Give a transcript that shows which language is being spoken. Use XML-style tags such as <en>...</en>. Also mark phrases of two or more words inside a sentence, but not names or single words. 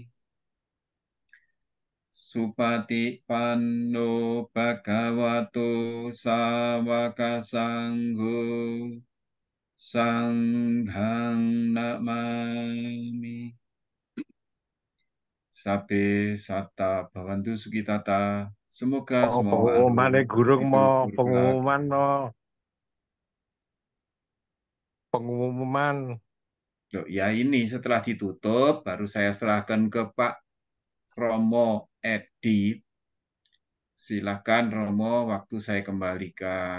<pi>Supatipanno bhagavato sawaka sangho sanghang namami. Sabe sata bhavantu sukitata.</pi> <id>Semoga Oh, semua pengumuman makhluk gurung hidup mau berkelak. pengumuman. Loh, ya ini setelah ditutup baru saya serahkan ke Pak Romo Edi. Silakan Romo, waktu saya kembalikan.</id>